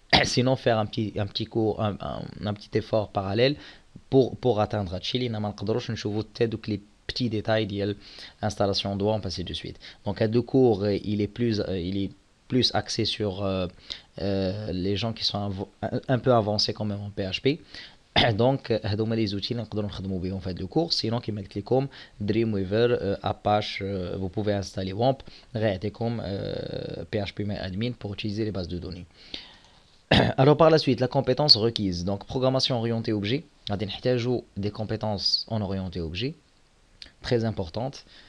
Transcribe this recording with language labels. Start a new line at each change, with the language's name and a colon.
French: Sinon, faire un petit cours, un petit effort parallèle pour atteindre Chili, on a les petits détails de l'installation de WAMP, ainsi de suite. Donc, à deux cours, il est plus axé sur les gens qui sont un peu avancés quand même en PHP.
Arabic: Donc, هذوما
French: les outils
Arabic: اللي نقدروا نخدموا بهم في هذا الكور.
French: Sinon
Arabic: كما قلت لكم
French: Dreamweaver, Apache, vous pouvez installer WAMP,
Arabic: غيعطيكم
French: PHPMyAdmin pour utiliser les bases de données. Alors par la suite, la compétence requise. Donc programmation orientée objet.
Arabic: غادي نحتاجوا
French: des compétences en orienté objet très importantes.